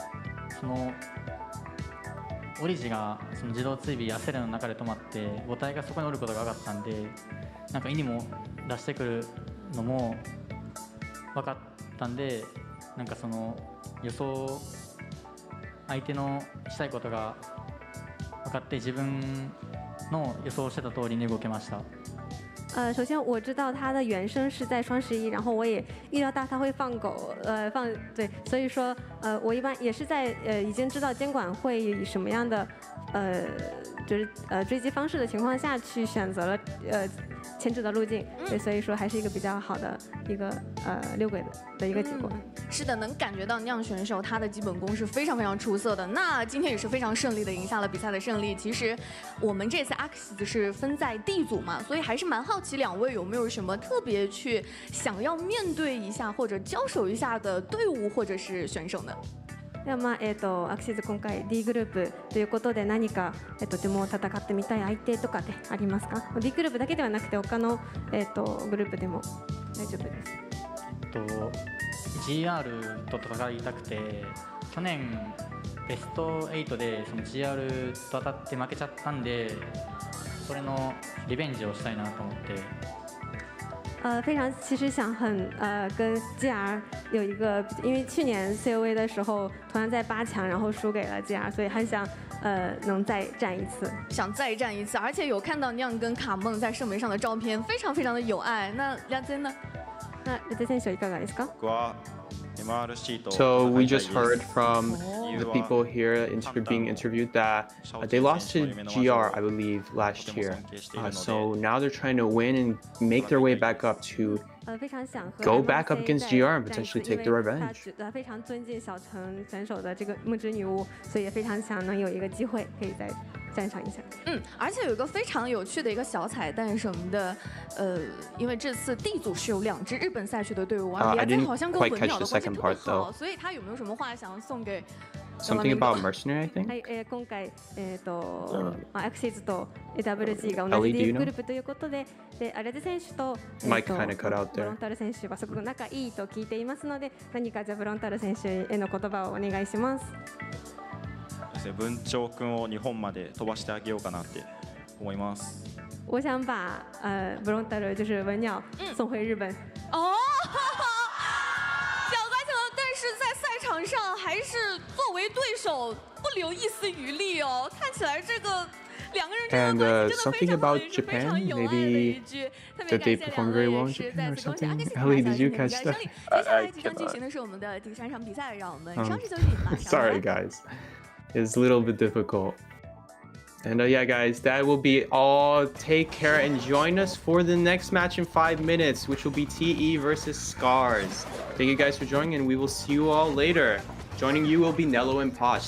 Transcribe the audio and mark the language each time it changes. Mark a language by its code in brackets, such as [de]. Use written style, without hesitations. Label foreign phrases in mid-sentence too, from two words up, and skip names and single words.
[ja] オリジが自動追尾焦りの中で止まって母体がそこにおることが分かったんで、なんかイニも出してくるのも分かったんで、なんか予想相手のしたいことが分かって自分の予想してた通りに動けました。 [zh] 首先我知道他的原声是在双11，然后我也预料到他会放狗，对，所以说我一般也是在已经知道监管会以什么样的就是追击方式的情况下去选择了牵制的路径，对，所以说还是一个比较好的一个六轨的一个结果。是的，能感觉到酿选手他的基本功是非常非常出色的。那今天也是非常顺利的赢下了比赛的胜利。其实我们这次 AXIZ 是分在 D 组嘛，所以还是蛮好奇2位有没有什么特别去想要面对一下或者交手一下的队伍或者是选手呢？ [ja] ではアクシズ今回 D グループということで何かとても戦ってみたい相手とかでありますか？ D グループだけではなくて他のグループでも大丈夫です。 GR と戦いたくて、去年ベスト8でGR と当たって負けちゃったんで、それのリベンジをしたいなと思って。 [zh] 非常其实想跟 GR 有一个，因为去年 COAVII 的时候同样在8强，然后输给了 GR， 所以很想能再战一次，想再战一次，而且有看到酿跟卡梦在圣杯上的照片，非常非常的有爱。那梁真呢？ [ja] 那梁選手いかがですか？僕は [en] So we just heard from the people here being interviewed that they lost to GR, I believe, last year. So now they're trying to win and make their way back up to go back up against GR and potentially take the revenge. [zh] 非常尊敬小城选手的这个木之女巫，所以也非常想能有一个机会可以再战场一下。而且有一个非常有趣的一个小彩蛋什么的，因为这次 D 组是有2支日本赛区的队伍，而联赛好像跟文鸟的关系特别好，所以他有没有什么话想要送给？ [en] Something about mercenary, I think. [ja] はい、今回AXIZ と WG が同じ D グループということで、アレゼ選手とブロンタル選手はすごく仲いいと聞いていますので、何かじゃあブロンタル選手への言葉をお願いします。文鳥くんを日本まで飛ばしてあげようかなって思います。 [zh] 我想把ブロンタル就是文鸟送回日本。哦。是在赛场上还是作为对手不留一丝余力哦？看起来这个2个人之间的关系真的非常好，也是非常有爱的一句。特别感谢2位，也是再次恭喜AXIZ比赛取得胜利。接下来即将进行的是我们的第3场比赛，让我们稍事休息，马上。 [en] Sorry, guys, it's a little bit difficult. And yeah, guys, that will be all. Take care and join us for the next match in 5 minutes, which will be TE versus Scars. Thank you guys for joining, and we will see you all later. Joining you will be Nello and Posh.